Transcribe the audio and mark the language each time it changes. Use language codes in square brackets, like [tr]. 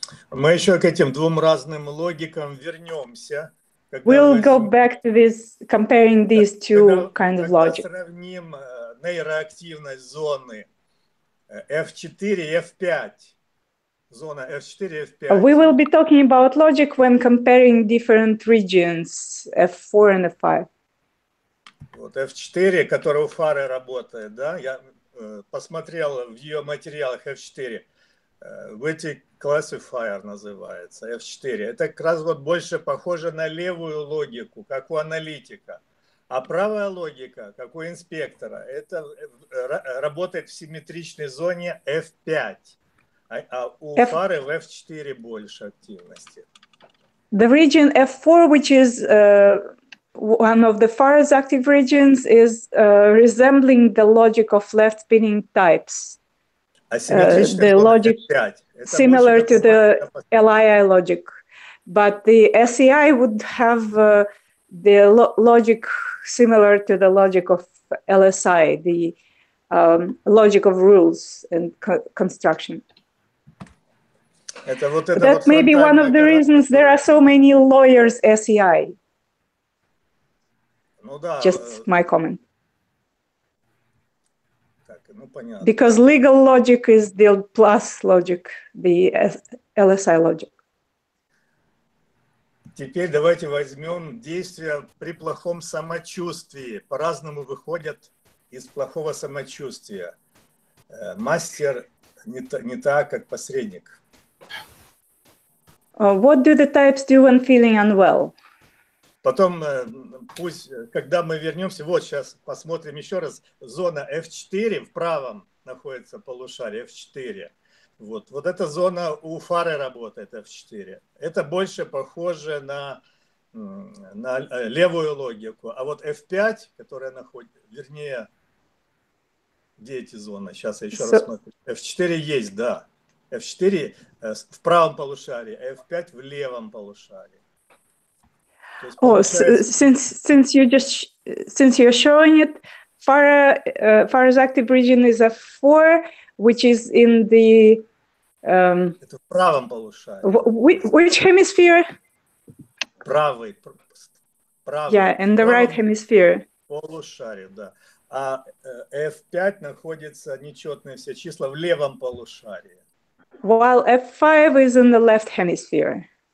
[ru] Мы еще к этим двум разным логикам вернемся. [en] We'll go back to this, comparing these two kind of logic. [ru] Когда сравним нейроактивность зоны F4 и F5, зона F4 и F5. [en] We will be talking about logic when comparing different regions, F4 and F5. [ru] Вот F4, который у Farrah работает, да, я посмотрел в ее материалах F4, в эти classifier называется, F4. Это как раз вот больше похоже на левую логику, как у аналитика. А правая логика, как у инспектора, это работает в симметричной зоне F5. А у Farrah в F4 больше активности. [en] The region F4, which is one of the Farrah's active regions, is resembling the logic of left spinning types. The logic similar to the SLI logic, but the SEI would have the logic similar to the logic of LSI, the logic of rules and construction. That may be one of the reasons there are so many lawyers SEI. Just my comment. Because legal logic is the plus logic, the LSI logic. [ru] Теперь давайте возьмем действия при плохом самочувствии. По-разному выходят из плохого самочувствия. Мастер не так, как посредник. [en] What do the types do when feeling unwell? [ru] Потом, пусть, когда мы вернемся, вот сейчас посмотрим еще раз, зона F4 в правом находится полушарие, F4. Вот эта зона у Farrah работает, F4. Это больше похоже на левую логику. А вот F5, которая находится, вернее, где эти зоны? Сейчас я еще раз смотрю. F4 есть, да. F4 в правом полушарии, F5 в левом полушарии. [en] Oh, since you're showing it, Farrah's active region is F4, which is in the [ru] это в правом полушарии. [en] Which hemisphere? [ru] Правый. [en] Yeah, in the right hemisphere. [ru] Полушарие, да. А F5 находится нечетные все числа в левом полушарии. [en] While F5 is in the left hemisphere.